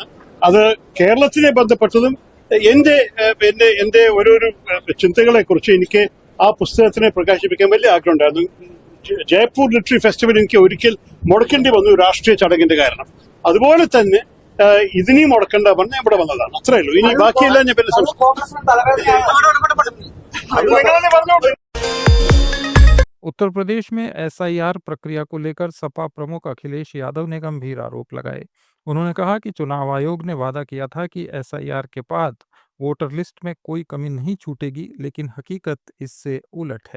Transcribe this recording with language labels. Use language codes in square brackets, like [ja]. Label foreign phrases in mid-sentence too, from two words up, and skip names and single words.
[ml] അത് കേരളത്തിനെ ബന്ധപ്പെട്ടതും എന്റെ ഓരോരോ ചിന്തകളെ കുറിച്ച് എനിക്ക് ആ പുസ്തകത്തിനെ പ്രകാശിപ്പിക്കാൻ വലിയ ആഗ്രഹം ഉണ്ടായിരുന്നു. ജയ്പൂർ ലിറ്റററി ഫെസ്റ്റിവൽ എനിക്ക് ഒരിക്കൽ മുടക്കേണ്ടി വന്നു രാഷ്ട്രീയ ചടങ്ങിന്റെ കാരണം. അതുപോലെ തന്നെ ഇതിനെയും മുടക്കേണ്ട വന്ന് ഇവിടെ വന്നതാണ്. അത്രേ ഉള്ളൂ. ഇനി ബാക്കിയെല്ലാം ഞാൻ പിന്നെ പറഞ്ഞോളൂ. [hi] उत्तर प्रदेश में एसआईआर प्रक्रिया को लेकर सपा प्रमुख अखिलेश यादव ने गंभीर आरोप लगाए। उन्होंने कहा कि चुनाव आयोग ने वादा किया था कि एसआईआर के बाद वोटर लिस्ट में कोई कमी नहीं छूटेगी, लेकिन हकीकत इससे उलट है